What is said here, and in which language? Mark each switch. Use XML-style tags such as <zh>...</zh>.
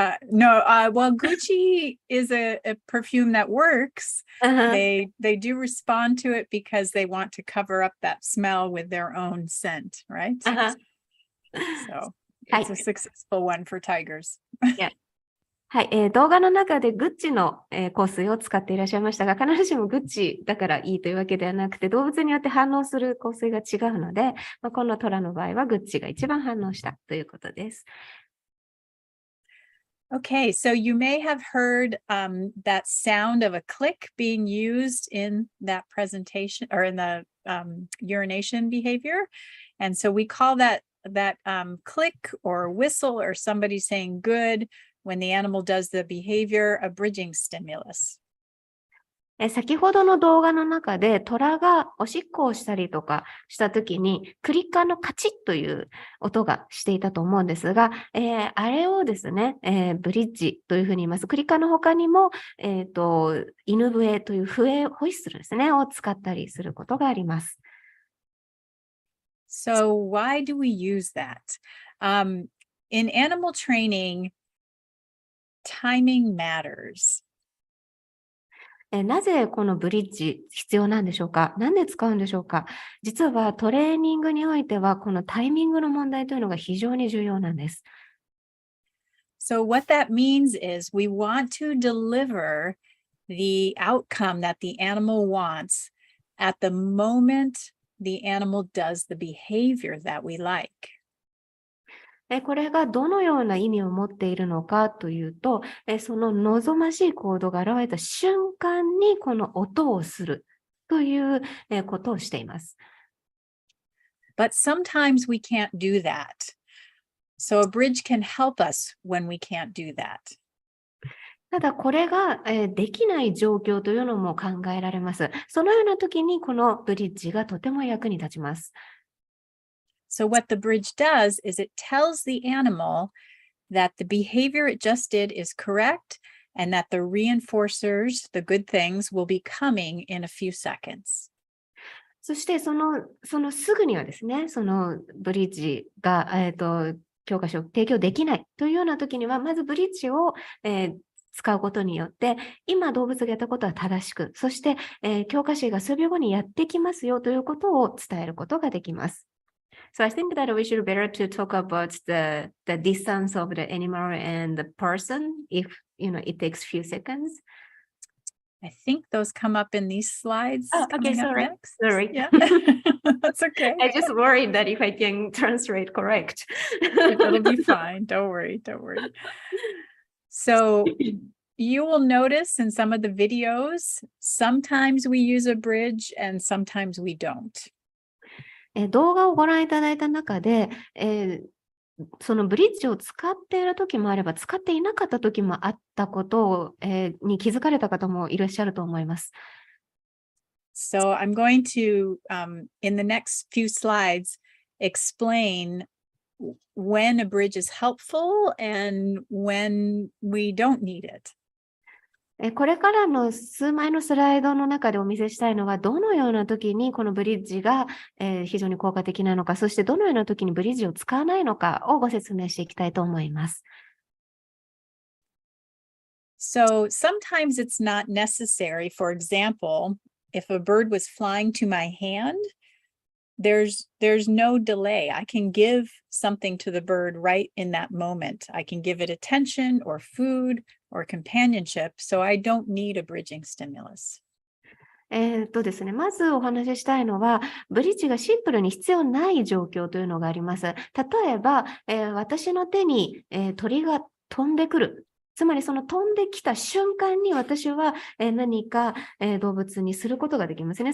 <en>No, well, Gucci is a perfume that works. They do respond to it because they want to cover up that smell with their own scent, right? So it's a successful one for tigers. Yeah.</en> <ja>はい、動画の中でグッチの、香水を使っていらっしゃいましたが、必ずしもグッチだからいいというわけではなくて、動物によって反応する香水が違うので、このトラの場合はグッチが一番反応したということです。</ja> <en>Okay, so you may have heard that sound of a click being used in that presentation or in the urination behavior. And so we call that click or whistle or somebody saying good when the animal does the behavior a bridging stimulus.</en> <ja>先ほどの動画の中でトラがおしっこをしたりとかしたときにクリッカーのカチッという音がしていたと思うんですが、あれをですね、ブリッジというふうに言います。クリッカーの他にも、犬笛という笛ホイッスルですね、を使ったりすることがあります。</ja> <en>So why do we use that? In animal training, timing matters.</en> <ja>なぜこのブリッジ必要なんでしょうか？なんで使うんでしょうか？実はトレーニングにおいてはこのタイミングの問題というのが非常に重要なんです。</ja> <en>So what that means is we want to deliver the outcome that the animal wants at the moment the animal does the behavior that we like.</en> <ja>これがどのような意味を持っているのかというと、その望ましい行動が現れた瞬間にこの音をするということをしています。</ja> <en>But sometimes we can't do that. So a bridge can help us when we can't do that.</en> <ja>ただこれができない状況というのも考えられます。そのような時にこのブリッジがとても役に立ちます。</ja> <en>So what the bridge does is it tells the animal that the behavior it just did is correct and that the reinforcers, the good things, will be coming in a few seconds.</en> <ja>そしてそのすぐにはですね、そのブリッジが、教科書を提供できないというような時には、まずブリッジを、使うことによって、今動物がやったことは正しく、そして、教科書が数秒後にやってきますよということを伝えることができます。</ja> <en>So I think that we should better to talk about the distance of the animal and the person if it takes few seconds. I think those come up in these slides. Oh, okay, sorry. Sorry. Yeah, that's okay. I just worried that if I can translate correct. It'll be fine. Don't worry. So you will notice in some of the videos, sometimes we use a bridge and sometimes we don't.</en> <ja>動画をご覧いただいた中で、そのブリッジを使っている時もあれば、使っていなかった時もあったことを、に気づかれた方もいらっしゃると思います。</ja> <en>So I'm going to, in the next few slides, explain when a bridge is helpful and when we don't need it.</en> <ja>これからの数枚のスライドの中でお見せしたいのは、どのような時にこのブリッジが非常に効果的なのか、そしてどのような時にブリッジを使わないのかをご説明していきたいと思います。</ja> <en>So sometimes it's not necessary. For example, if a bird was flying to my hand, there's no delay. I can give something to the bird right in that moment. I can give it attention or food or companionship, so I don't need a bridging stimulus.</en> <ja>ですね、まずお話ししたいのは、ブリッジがシンプルに必要ない状況というのがあります。例えば、私の手に、鳥が飛んでくる。つまりその飛んできた瞬間に私は何か動物にすることができますね。</ja>